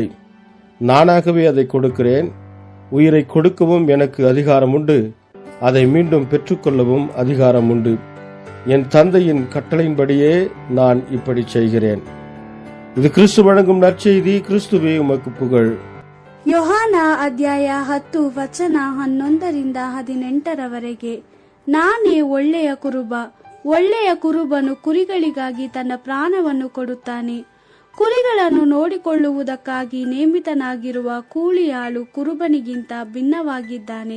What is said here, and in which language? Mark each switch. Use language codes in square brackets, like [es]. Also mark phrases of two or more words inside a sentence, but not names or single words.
[ta] நானாகவே அதை கொடுக்கிறேன். உயிரை கொடுக்கவும் எனக்கு அதிகாரம் உண்டு, அதை மீண்டும் பெற்றுக்கொள்ளவும் அதிகாரம் உண்டு. என் தந்தையின் கட்டளையின்படியே நான் இப்படி செய்கிறேன். இது கிறிஸ்து வழங்கும் நற்செய்தி. கிறிஸ்துவே உமக்கு புகழ். [kn] ಯೋಹಾನ ಅಧ್ಯಾಯ 10 ವಚನ 11-18. ನಾನೇ ಒಳ್ಳೆಯ ಕುರುಬ. ಒಳ್ಳೆಯ ಕುರುಬನು ಕುರಿಗಳಿಗಾಗಿ ತನ್ನ ಪ್ರಾಣವನ್ನು ಕೊಡುತ್ತಾನೆ. ಕುರಿಗಳನ್ನು ನೋಡಿಕೊಳ್ಳುವುದಕ್ಕಾಗಿ ನೇಮಿತನಾಗಿರುವ ಕೂಲಿಯಾಳು ಕುರುಬನಿಗಿಂತ ಭಿನ್ನವಾಗಿದ್ದಾನೆ.